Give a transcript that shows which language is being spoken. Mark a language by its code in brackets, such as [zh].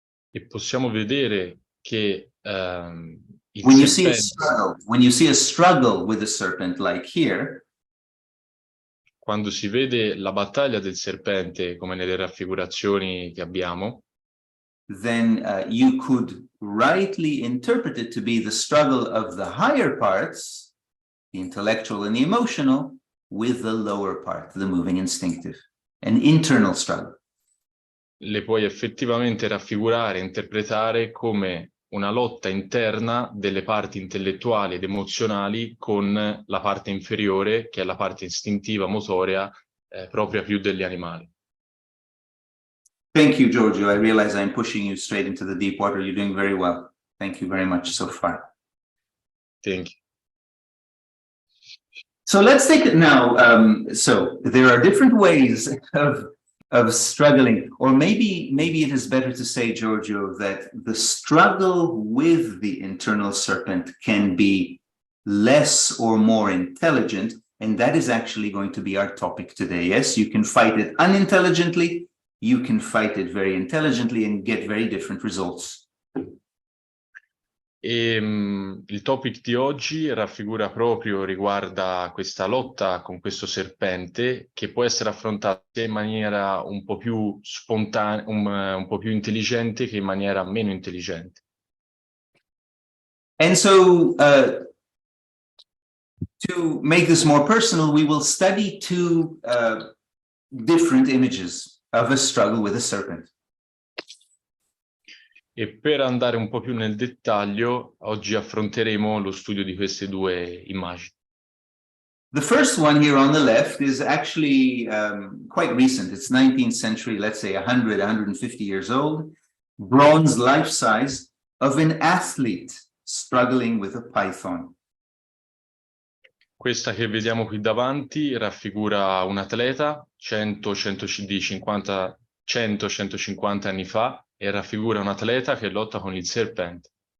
[it] E possiamo vedere che il [en] When you see a struggle with a serpent, like here, [it] quando si vede la battaglia del serpente, come nelle raffigurazioni che abbiamo, [en] then you could rightly interpret it to be the struggle of the higher parts, the intellectual and the emotional, with the lower part, the moving instinctive, an internal struggle. [it] Le puoi effettivamente raffigurare, interpretare come una lotta interna delle parti intellettuali ed emozionali con la parte inferiore, che è la parte istintiva, motoria, propria più degli animali. [en] Thank you, Giorgio. I realize I'm pushing you straight into the deep water. You're doing very well. Thank you very much so far. Thank you. So let's take it now. So there are different ways of struggling, or maybe it is better to say, Giorgio, that the struggle with the internal serpent can be less or more intelligent, and that is actually going to be our topic today. Yes, you can fight it unintelligently, you can fight it very intelligently and get very different results. [it] Il topic di oggi riguarda questa lotta con questo serpente, che può essere affrontata in maniera un po' più spontanea, un po' più intelligente che in maniera meno intelligente. [en] And so to make this more personal, we will study two different images of a struggle with a serpent. [it] E per andare un po' più nel dettaglio, oggi affronteremo lo studio di queste due immagini. [en] The first one here on the left is actually quite recent. It's 19th century, let's say 100, 150 years old, bronze life size of an athlete struggling with a python. [it] Questa che vediamo qui davanti raffigura un atleta 100-150 anni fa, e raffigura un atleta che lotta con il serpente.